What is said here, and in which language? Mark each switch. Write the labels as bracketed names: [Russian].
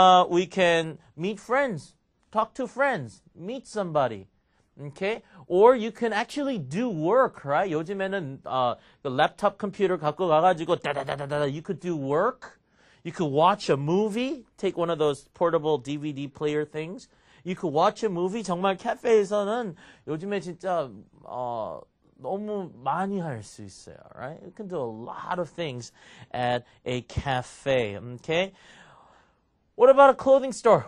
[English] We can meet friends. Talk to friends. Meet somebody. Okay? Or you can actually do work, right? [Korean] 요즘에는 [English] the laptop computer [Korean] 갖고 가가지고 다다다다다 [English] you could do work. You could watch a movie. Take one of those portable DVD player things. You could watch a movie. [Korean] 정말 카페에서는 요즘에 진짜 너무 많이 할 수 있어요, [English] right? You can do a lot of things at a cafe, okay? What about a clothing store?